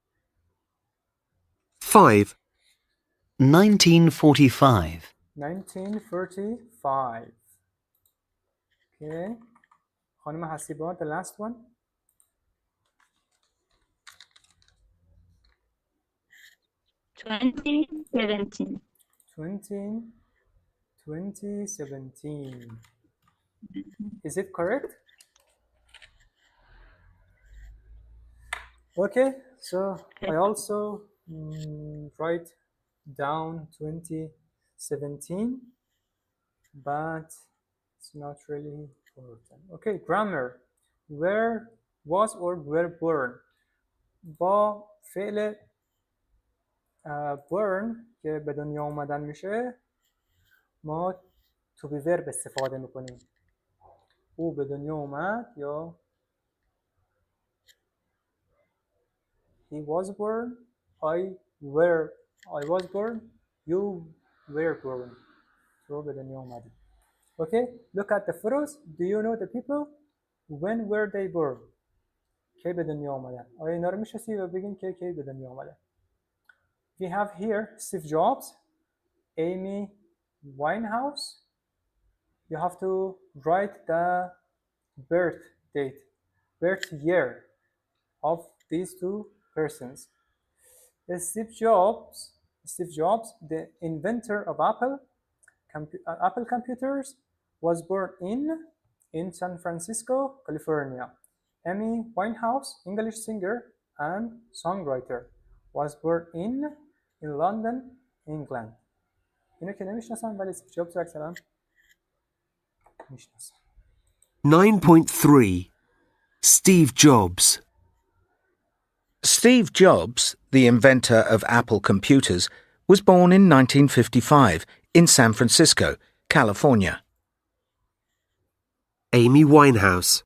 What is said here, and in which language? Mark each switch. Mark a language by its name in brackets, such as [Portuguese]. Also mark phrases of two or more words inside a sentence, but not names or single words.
[English] 5. 1945. 1945. Okay. [Persian] خانم حسیبا, [English] the last one. 2017. 2017. Is it correct? Okay, so I also write down 2017, but it's not really important. Okay, grammar. Where was or were born. [Persian] با فعل born که به دنیا اومدن میشه ما [English] to be verb [Persian] استفاده میکنیم. او به دنیا اومد یا [English] he was born, I was born, you were born. [Persian] تو به دنیا اومدی. [English] Okay, look at the photos. Do you know the people? When were they born? [Persian] کی به دنیا اومدن؟ آیا اینا رو میشناسی و بگین که کی به دنیا اومدن؟ [English] We have here Steve Jobs, Amy Winehouse. You have to write the birth date, birth year of these two persons. Steve Jobs, the inventor of Apple computers, was born in San Francisco, California. Amy Winehouse, English singer and songwriter, was born in London, England. [Persian] اینو که نمیشناسم ولی استیو جابز رو اکثرا میشناسم. [English] 9.3. Steve Jobs. Steve Jobs, the inventor of Apple computers, was born in 1955 in San Francisco, California. Amy Winehouse.